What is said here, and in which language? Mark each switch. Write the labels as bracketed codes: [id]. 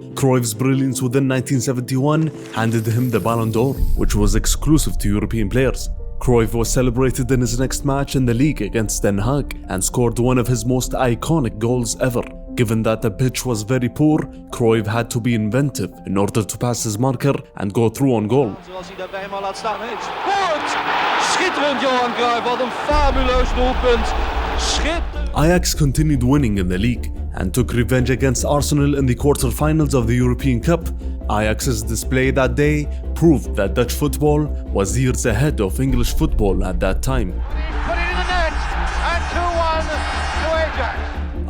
[en] Cruyff's brilliance within 1971 handed him the Ballon d'Or, which was exclusive to European players. Cruijff was celebrated in his next match in the league against Den Haag and scored one of his most iconic goals ever. Given that the pitch was very poor, Cruijff had to be inventive in order to pass his marker and go through on goal. [nl] Zoals hij daarbij maar laat staan. Het scoort! Schitterend Johan Cruijff, wat een fabuleus doelpunt. Schitterend! [en] Ajax continued winning in the league and took revenge against Arsenal in the quarter-finals of the European Cup. Ajax's display that day proved that Dutch football was years ahead of English football at that time. Put it in the net. And 2-1 to Ajax.